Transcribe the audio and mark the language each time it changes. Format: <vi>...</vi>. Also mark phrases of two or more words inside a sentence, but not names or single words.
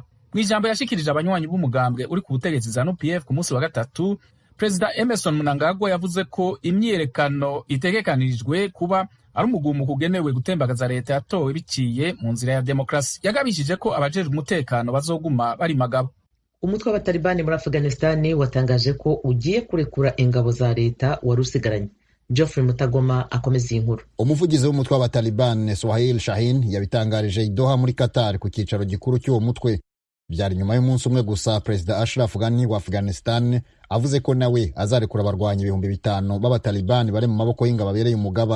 <rn>Mwijambo yashikirije abanywanyi b'umugambwe uri ku butegetsi ZANU-PF ku munsi wa gatatu, Perezida Emerson Mnangagwa yavuze ko imyiyerekano itegekanirijwe kuba ari umugumuko ugenewe gutembagaza leta yatowe biciye mu nzira ya demokrasi. Yagabishije ko abajejwe umutekano bazoguma bari magabo.</rn> <rw>Umutwe w'abatalibani muri Afghanistan watangaje ko ugiye kurekura ingabo za leta wari usigaranye. Geoffrey Mutagoma akomeza iyi nkuru. Umuvugizi w'umutwe w'abatalibani Suhail Shahin yabitangarije i Doha muri Qatar ku cyicaro gikuru cy'uwo mutwe. Byari nyuma y'umunsi umwe gusa Perezida Ashraf Ghani wa Afghanistan avuze ko nawe azarekura abarwanyi 5,000 b'abatalibani bari mu maboko y'ingabo abereye umugaba.</rw>